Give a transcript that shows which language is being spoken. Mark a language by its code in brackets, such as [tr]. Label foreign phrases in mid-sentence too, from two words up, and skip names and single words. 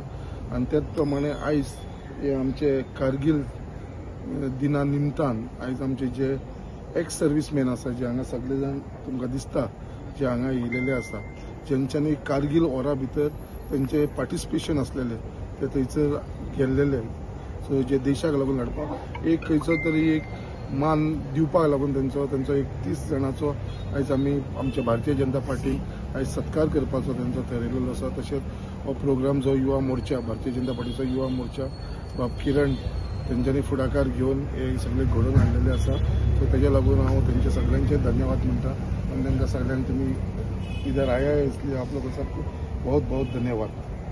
[kok] आनी त्याच प्रमाणे आयज हे आमचे कारगिल दिना निमतान आयज आमचे जे [en] ex serviceman [kok] आसा, जे हांगा सगळे जाण तुमकां दिसता जे हांगा येयलेले आसा, जेंच्यांनी कारगिल वॉरा भितर तेंचे पार्टिसिपेशन आसलेले ते थंयसर गेल्लेले, सो जे देशाक लागून लडपाक एक खंयचो तरी एक मान दिवपाक लागून तेंचो एक 30 जाणांचो आयज आमी आमच्या भारतीय जनता पार्टीन आयज सत्कार करपाचो तेंचो थारायिल्लो आसा. तशेंच हो प्रोग्राम जो युवा मोर्चा, भारतीय जनता पार्टीचो युवा मोर्चा बाब किरण तेंच्यांनी फुडाकार घेवन हे सगळे घडोवन हाडलेले आसा. सो तेज्या लागून हांव तेंचे सगळ्यांचे धन्यवाद म्हणटा आनी तांकां सगळ्यांक तुमी [hi] इधर आया इसलिए आप लोगों सबको बहुत बहुत धन्यवाद.